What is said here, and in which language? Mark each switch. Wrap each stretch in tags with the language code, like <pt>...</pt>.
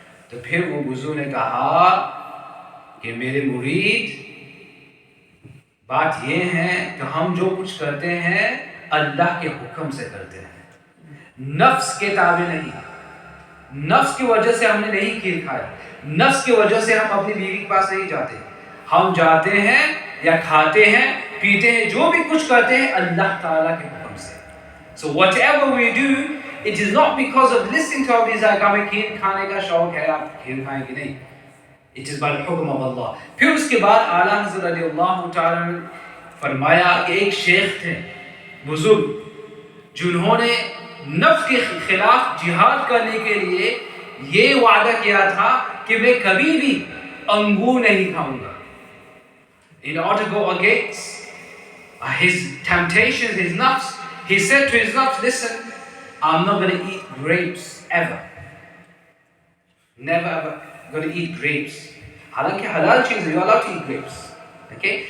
<ur>تو پھر وہ بزرگ نے کہا کہ میرے مرید بات یہ ہے کہ ہم جو کچھ کرتے ہیں اللہ کے حکم سے کرتے ہیں، نفس کے تابع نہیں. نفس کی وجہ سے ہم نے نہیں کھیر کھایا، نفس کی وجہ سے ہم اپنی بیوی کے پاس نہیں جاتے. ہم جاتے ہیں یا کھاتے ہیں، پیتے ہیں، جو بھی کچھ کرتے ہیں اللہ تعالیٰ کے حکم سے.</ur> <en>So whatever we do, it is not because of listening to our desire.</en> <ur>ہمیں کھیر کھانے کا شوق ہے، آپ کھیر کھائیں گے نہیں.</ur> <en>It is by the حکم of Allah.</en> <ur>پھر اس کے بعد اعلیٰ حضرت رضی اللہ تعالیٰ نے فرمایا کہ ایک شیخ تھے بزرگ جنہوں نے نفس کے خلاف جہاد کرنے کے لیے یہ وعدہ کیا تھا کہ میں کبھی بھی انگور نہیں کھاؤں گا.</ur> <en>In order to go against his temptations, his nafs, he said to his nafs, listen, I'm not going to eat grapes ever. Never ever going to eat grapes.</en> <ur>حالانکہ حلال چیز ہے,</ur> <en>you're allowed to eat grapes. Okay?</en>